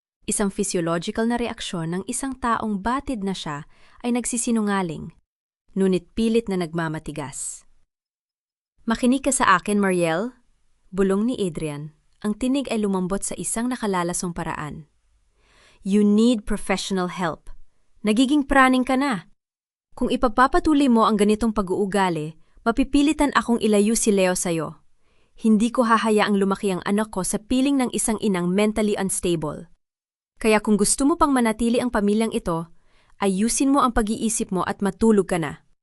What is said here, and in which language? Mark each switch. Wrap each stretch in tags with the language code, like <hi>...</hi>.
<tl>Isang physiological na reaksyon ng isang taong batid na siya ay nagsisinungaling, ngunit pilit na nagmamatigas. "Makinig ka sa akin, Mariel," bulong ni Adrian. Ang tinig ay lumambot sa isang nakalalasong paraan.</tl> <en>"You need professional help.</en> <tl>Nagiging praning ka na. Kung ipagpapatuloy mo ang ganitong pag-uugali, mapipilitan akong ilayo si Leo sa'yo. Hindi ko hahayaang lumaki ang anak ko sa piling ng isang inang mentally unstable. Kaya kung gusto mo pang manatili ang pamilyang ito, ayusin mo ang pag-iisip mo at matulog ka na."</tl>